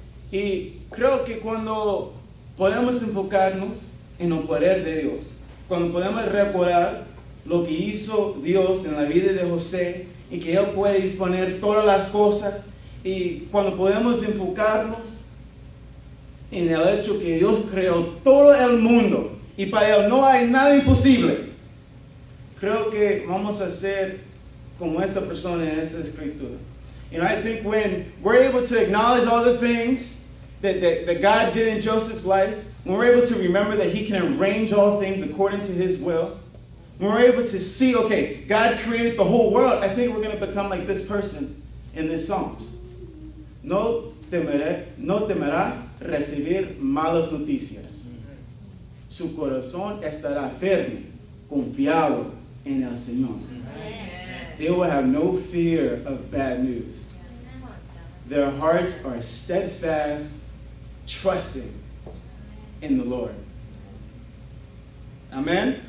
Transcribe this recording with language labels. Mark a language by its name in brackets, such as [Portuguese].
[Spanish] Y creo que cuando podemos enfocarnos en el poder de Dios, cuando podemos recordar lo que hizo Dios en la vida de José y que Él puede disponer todas las cosas, y cuando podemos enfocarnos en el hecho que Dios creó todo el mundo y para Él no hay nada imposible, creo que vamos a ser como esta persona en esta escritura. [English] And I think when we're able to acknowledge all the things that God did in Joseph's life, when we're able to remember that he can arrange all things according to his will, when we're able to see, okay, God created the whole world, I think we're going to become like this person in this Psalms. [Spanish] No temerá recibir malas noticias. Su corazón estará firme, confiado en el Señor. [English] They will have no fear of bad news. Their hearts are steadfast, trusting in the Lord. Amen?